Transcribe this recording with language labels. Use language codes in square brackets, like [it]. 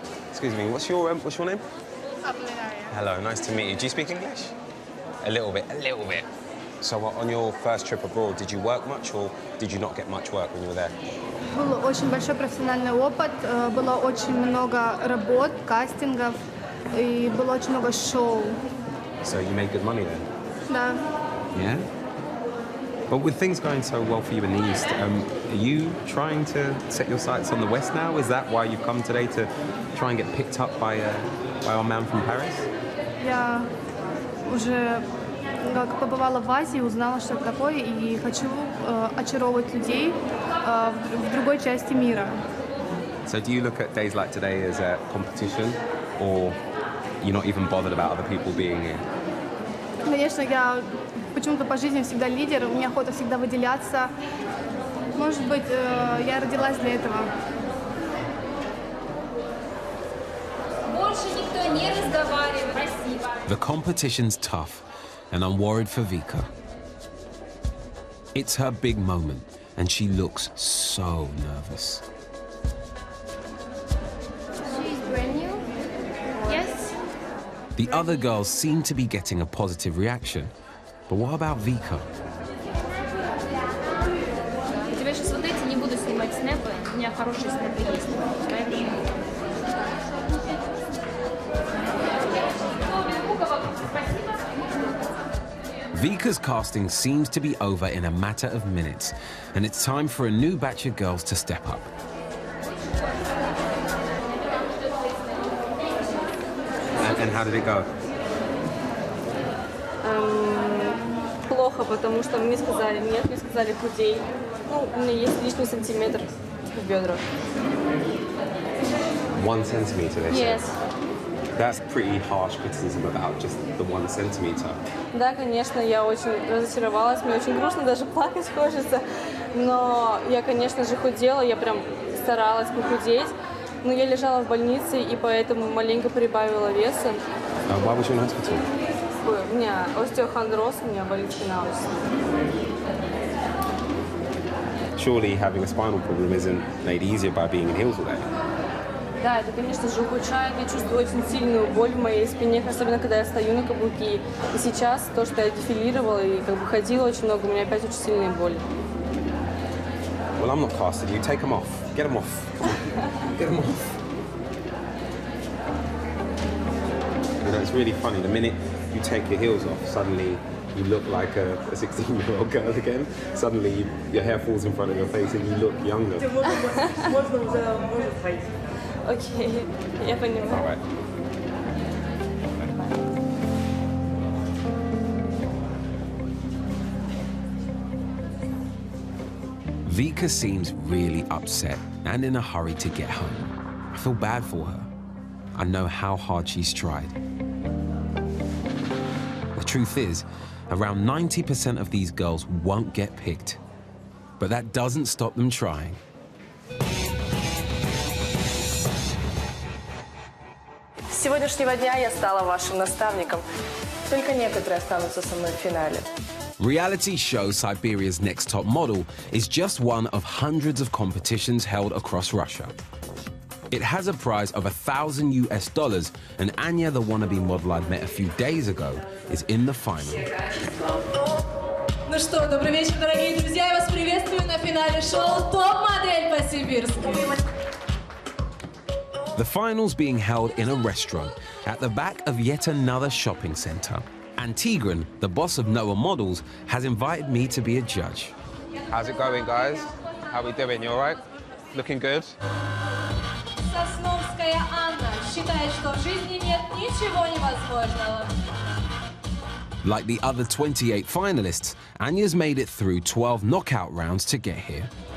[en] Excuse me. What's your name? Hello. Nice to meet you. Do you speak English? A little bit. A little bit. So on your first trip abroad, did you work much or did you not get much work when you were there? [ru] Был очень большой профессиональный опыт, было очень много работ, кастингов, и было очень много шоу. [en] So you made good money then? [ru] Да. [en] Yeah? But with things going so well for you in the East, are you trying to set your sights on the West now? Is that why you've come today, to try and get picked up by our man from Paris? [ru] Я уже как побывала в Азии, узнала, что это такое, и хочу очаровывать людей в другой части мира. [en] So do you look at days like today as a competition, or you're not even bothered about other people being here? [ru] Конечно, я почему-то по жизни всегда лидер, у меня охота всегда выделяться. Может быть, я родилась для этого. Больше никто не разговаривает. Спасибо. [en] The competition's tough, and I'm worried for Vika. It's her big moment, and she looks so nervous. She's brand new. Yes. The other girls seem to be getting a positive reaction, but what about Vika? [ru] У тебя сейчас вот эти не буду снимать снэпы, у меня хорошие снэпы есть, поэтому... [en] Vika's casting seems to be over in a matter of minutes, and it's time for a new batch of girls to step up. And how did it go? [ru] Плохо, потому что мне сказали нет, мне сказали худей. Ну, у меня есть лишний сантиметр в бедрах. [en] 1 centimeter, they Yes. said. That's pretty harsh criticism about just the 1 centimeter. [ru] Да, конечно, я очень разочаровалась, мне очень грустно, даже плакать хочется. Но я, конечно же, худела, я прям старалась похудеть. Но я лежала в больнице и поэтому маленько прибавила веса. [en] Why was you in hospital? [ru] У меня остеохондроз, у меня болит спина очень. [en] Surely having a spinal problem isn't made easier by being in heels all day. [ru] Да, это, конечно же, ухудшает. Я чувствую очень сильную боль в моей спине, особенно когда я стою на каблуки. И сейчас то, что я дефилировала и как бы ходила очень много, у меня опять очень сильные боли. [en] Well, I'm not casting you. Take them off. Get them off. Get them off. You know, it's really funny. The minute you take your heels off, suddenly you look like a 16-year-old girl again. Suddenly your hair falls in front of your face and you look younger. [ru] Окей, я понимаю. [en] All right. Vika seems really upset and in a hurry to get home. I feel bad for her. I know how hard she's tried. The truth is, around 90% of these girls won't get picked. But that doesn't stop them trying. [ru] С сегодняшнего дня я стала вашим наставником. Только некоторые останутся со мной в финале. [en] Reality show Siberia's Next Top Model is just one of hundreds of competitions held across Russia. It has a prize of $1,000, and Anya, the wannabe model I met a few days ago, is in the final. [ru] Ну что, добрый вечер, дорогие друзья. Я вас приветствую на финале шоу «Топ-модель по-сибирски». [en] The final's being held in a restaurant at the back of yet another shopping centre. And Tigran, the boss of Noah Models, has invited me to be a judge. How's it going, guys? How we doing? You all right? Looking good? [ru] Сосновская Анна считает, что в жизни нет ничего невозможного. [en] Like the other 28 finalists, Anya's made it through 12 knockout rounds to get here.